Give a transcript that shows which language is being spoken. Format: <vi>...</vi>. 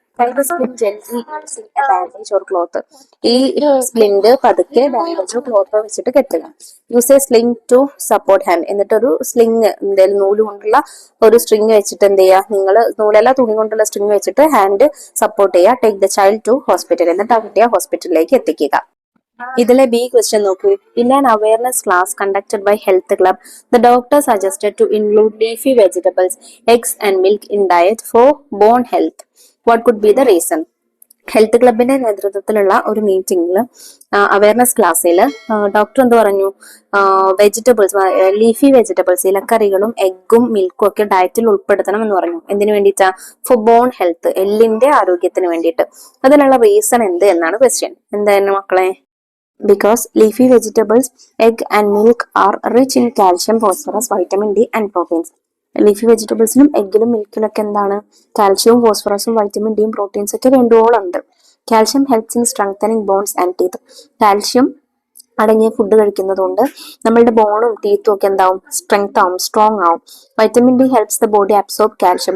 <en>Try the splint gently using a bandage or cloth.</en> <ml>ഈ splint പതുക്കെ ബാൻഡേജോ ക്ലോത്തോ വെച്ചിട്ട് കെട്ടുക.</ml> <en>Use a sling to support hand.</en> <ml>എന്നിട്ടൊരു sling എന്തായാലും നൂല് കൊണ്ടുള്ള ഒരു സ്ട്രിങ് വെച്ചിട്ട് എന്ത് ചെയ്യുക, നിങ്ങൾ നൂലല്ല തുണി കൊണ്ടുള്ള സ്ട്രിങ് വെച്ചിട്ട് ഹാൻഡ് സപ്പോർട്ട് ചെയ്യുക.</ml> <en>Take the child to hospital.</en> <ml>എന്നിട്ട് ആ കുട്ടിയെ ഹോസ്പിറ്റലിലേക്ക് എത്തിക്കുക. ഇതിലെ ബി ക്വസ്റ്റ്യൻ നോക്കൂ.</ml> <en>In an awareness class conducted by health club the doctor suggested to include leafy vegetables, eggs and milk in diet for bone health. What could be the reason?</en> <ml>Health ക്ലബിന്റെ നേതൃത്വത്തിലുള്ള ഒരു മീറ്റിംഗിൽ awareness ക്ലാസ്സിൽ doctor എന്ത് പറഞ്ഞു? Vegetables, leafy vegetables, ഇലക്കറികളും എഗ്ഗും മിൽക്കും ഒക്കെ ഡയറ്റിൽ ഉൾപ്പെടുത്തണം എന്ന് പറഞ്ഞു. എന്തിനു വേണ്ടിയിട്ടാ?</ml> <en>for bone health,</en> <ml>എല്ലിന്റെ ആരോഗ്യത്തിന് വേണ്ടിയിട്ട്. അതിനുള്ള റീസൺ എന്ത് എന്നാണ് ക്വസ്റ്റ്യൻ. എന്തായിരുന്നു മക്കളെ?</ml> <en>Because leafy vegetables, egg and milk are rich in calcium, phosphorus, vitamin D and proteins.</en> <ml>Leafy വെജിറ്റബിൾസിനും എഗ്ഗിലും മിൽക്കിലൊക്കെ എന്താണ്? കാൽഷ്യവും ഫോസ്ഫറസും വൈറ്റമിൻ ഡിയും പ്രോട്ടീൻസ് ഒക്കെ വേണ്ടുവോളുണ്ട്.</ml> <en>Calcium helps in strengthening bones and teeth.</en> <ml>Calcium അടങ്ങിയ ഫുഡ് കഴിക്കുന്നത് കൊണ്ട് നമ്മളുടെ ബോണും ടീത്തും ഒക്കെ എന്താവും? സ്ട്രെങ്ത് ആവും, സ്ട്രോങ് ആവും.</ml> <en>Vitamin D helps the body absorb calcium.</en>